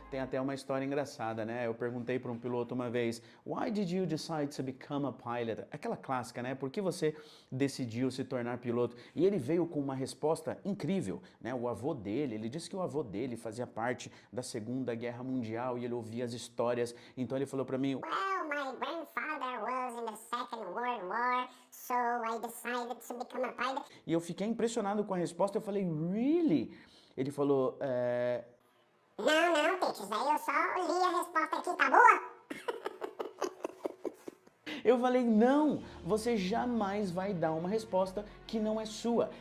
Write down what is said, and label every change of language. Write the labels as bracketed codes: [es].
[pt] Tem até uma história engraçada, né? Eu perguntei para um piloto uma vez, [en] Why did you decide to become a pilot? [pt] Aquela clássica, né? Por que você decidiu se tornar piloto? E ele veio com uma resposta incrível, né? O avô dele, ele disse que o avô dele fazia parte da Segunda Guerra Mundial e ele ouvia as histórias. Então ele falou para mim, [en] Well, my grandfather was in the Second World War, so I decided to become a pilot. [pt] E eu fiquei impressionado com a resposta, eu falei, really? Ele falou, Não, Peixes, aí eu só li a resposta aqui, tá boa? Eu falei, não, você jamais vai dar uma resposta que não é sua.